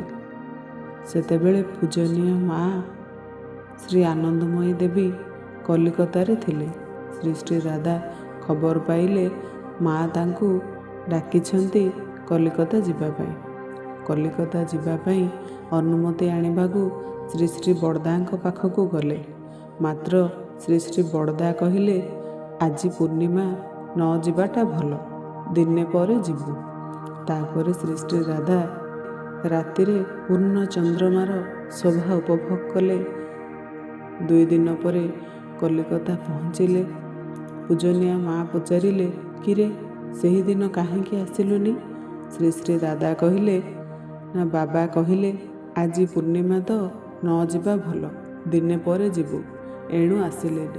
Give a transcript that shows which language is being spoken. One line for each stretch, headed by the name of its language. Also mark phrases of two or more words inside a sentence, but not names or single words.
Odia: ସେତେବେଳେ ପୂଜନୀୟା ମା ଶ୍ରୀ ଆନନ୍ଦମୟୀ ଦେବୀ କଲିକତା ରେ ଥିଲେ। ଶ୍ରୀ ଶ୍ରୀ ରାଧା ଖବର ପାଇଲେ ମା ତାଙ୍କୁ ଡାକୁଛନ୍ତି କଲିକତା ଯିବା ପାଇଁ। କଲିକତା ଯିବା ପାଇଁ ଅନୁମତି ଆଣିବାକୁ ଶ୍ରୀ ଶ୍ରୀ ବଡ଼ଦାଙ୍କ ପାଖକୁ ଗଲେ। ମାତ୍ର ଶ୍ରୀ ଶ୍ରୀ ବଡ଼ଦା କହିଲେ, ଆଜି ପୂର୍ଣ୍ଣିମା ନ ଯିବାଟା ଭଲ, ଦିନେ ପରେ ଯିବୁ। ତାପରେ ଶ୍ରୀ ଶ୍ରୀ ରାଧା ରାତିରେ ପୂର୍ଣ୍ଣ ଚନ୍ଦ୍ରମାର ଶୋଭା ଉପଭୋଗ କଲେ। 2 ଦିନ ପରେ କଲିକତା ପହଞ୍ଚିଲେ। ପୂଜନୀୟା ମା ପଚାରିଲେ, କିରେ ସେହିଦିନ କାହିଁକି ଆସିଲୁନି? ଶ୍ରୀ ଶ୍ରୀ ଦାଦା କହିଲେ, ନା ବାବା କହିଲେ ଆଜି ପୂର୍ଣ୍ଣିମା ତ ନ ଯିବା ଭଲ, ଦିନେ ପରେ ଯିବୁ, ଏଣୁ ଆସିଲେନି।